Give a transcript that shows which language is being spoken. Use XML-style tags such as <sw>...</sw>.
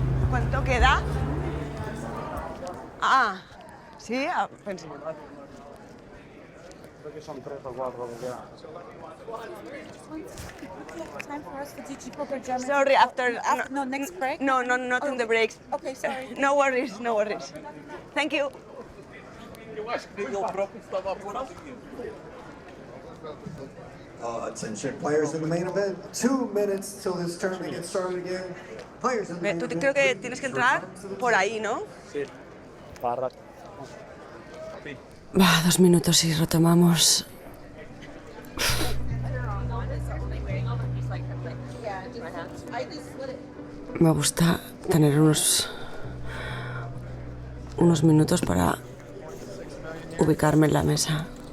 <es>¿Cuánto queda? Ah, sí, pensé. Creo que son 3 o 4 que quedan.</es> <en>Time for us to teach you poker German. Sorry, after... No, next break? No, not in the breaks. Okay, sorry. No worries. Thank you. Attention, players in the main event. 2 minutes till this tournament gets started again. Players in the main</en> <es>Tú</es> <en>event.</en> <es>creo que tienes que entrar por ahí, ¿no? Sí. Barra. Va, 2 minutos y retomamos. Me gusta tener unos minutos para ubicarme en la mesa.</es>